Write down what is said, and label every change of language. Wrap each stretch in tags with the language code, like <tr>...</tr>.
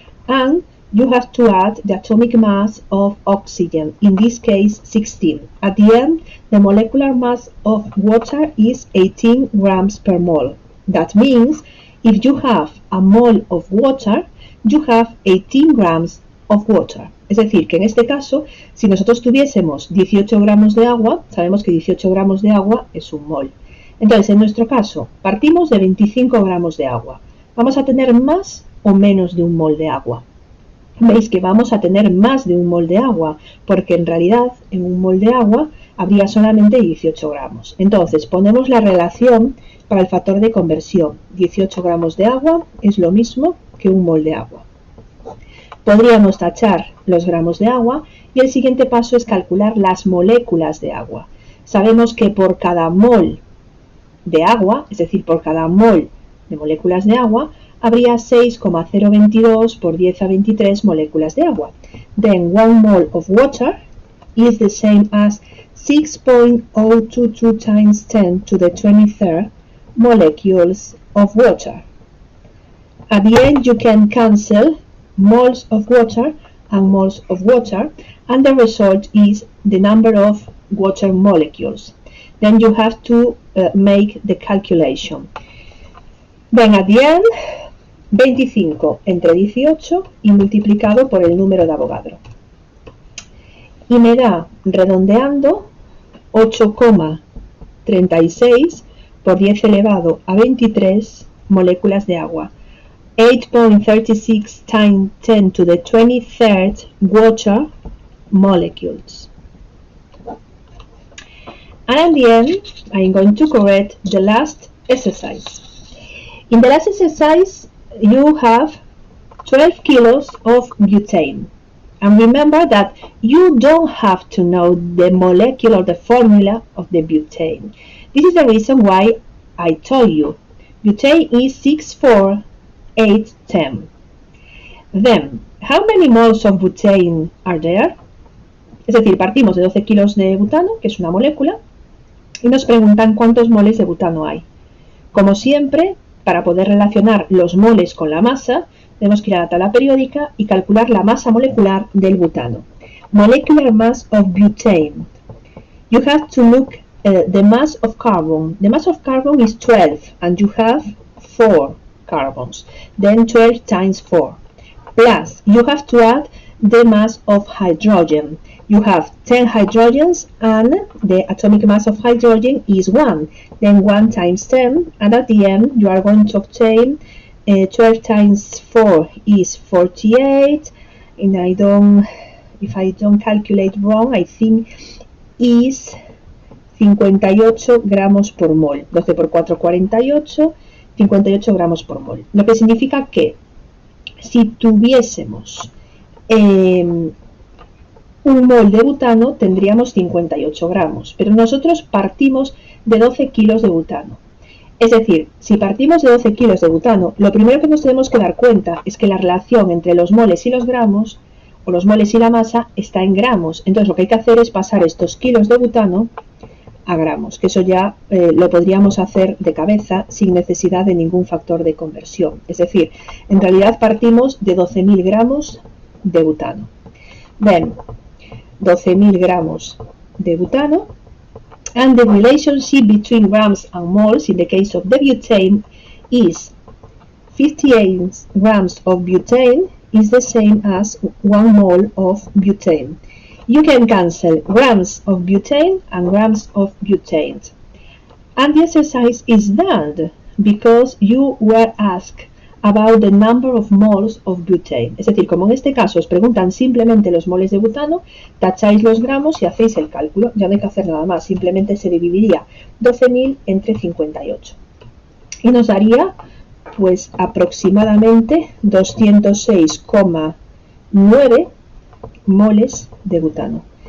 <en>and you have to add the atomic mass of oxygen, in this case 16. At the end, the molecular mass of water is 18 grams per mole. That means if you have a mole of water, you have 18 grams of water.</en> <es>Es decir, que en este caso, si nosotros tuviésemos 18 gramos de agua, sabemos que 18 gramos de agua es un mol. Entonces, en nuestro caso, partimos de 25 gramos de agua. ¿Vamos a tener más o menos de un mol de agua? Veis que vamos a tener más de un mol de agua, porque en realidad en un mol de agua habría solamente 18 gramos. Entonces, ponemos la relación para el factor de conversión. 18 gramos de agua es lo mismo que un mol de agua. Podríamos tachar los gramos de agua y el siguiente paso es calcular las moléculas de agua. Sabemos que por cada mol de agua, es decir, por cada mol de moléculas de agua, habría 6,022 por 10 a 23 moléculas de agua.</es> <en>Then 1 mole of water is the same as 6.022 times 10 to the 23rd molecules of water. At the end, you can cancel moles of water and moles of water, and the result is the number of water molecules. Then you have to make the calculation. Then at the end,</en> <es>25 entre 18 y multiplicado por el número de Avogadro. Y me da, redondeando, 8,36 por 10 elevado a 23 moléculas de agua.</es> <en>8.36 times 10 to the 23rd water molecules. And at the end, I'm going to correct the last exercise. In the last exercise, you have 12 kilos of butane. And remember that you don't have to know the molecule or the formula of the butane. This is the reason why I told you. Butane is 6,4,8,10. Then, how many moles of butane are there?</en> <es>Es decir, partimos de 12 kilos de butano, que es una molécula, y nos preguntan cuántos moles de butano hay. Como siempre, para poder relacionar los moles con la masa, tenemos que ir a la tabla periódica y calcular la masa molecular del butano.</es> <en>Molecular mass of butane. You have to look the mass of carbon. The mass of carbon is 12, and you have 4 carbons. Then 12 times 4. Plus, you have to add the mass of hydrogen. You have 10 hydrogens, and the atomic mass of hydrogen is 1. Then 1 times 10, and at the end you are going to obtain 12 times 4 is 48, and if I don't calculate wrong, I think is 58</en> <es>gramos por mol. 12 por 4, 48, 58 gramos por mol. Lo que significa que si tuviésemos un mol de butano, tendríamos 58 gramos, pero nosotros partimos de 12 kilos de butano. Es decir, si partimos de 12 kilos de butano, lo primero que nos tenemos que dar cuenta es que la relación entre los moles y los gramos, o los moles y la masa, está en gramos. Entonces lo que hay que hacer es pasar estos kilos de butano a gramos, que eso ya lo podríamos hacer de cabeza sin necesidad de ningún factor de conversión. Es decir, en realidad partimos de 12.000 gramos de butano.</es> <en>Then, 12.000</en> <es>gramos de butano,</es> <en>and the relationship between grams and moles in the case of the butane is 58 grams of butane is the same as 1 mole of butane. You can cancel grams of butane and grams of butane. And the exercise is done because you were asked about the number of moles of butane.</en> <es>Es decir, como en este caso os preguntan simplemente los moles de butano, tacháis los gramos y hacéis el cálculo. Ya no hay que hacer nada más, simplemente se dividiría 12.000 entre 58. Y nos daría, pues, aproximadamente 206,9 moles de butano.</es>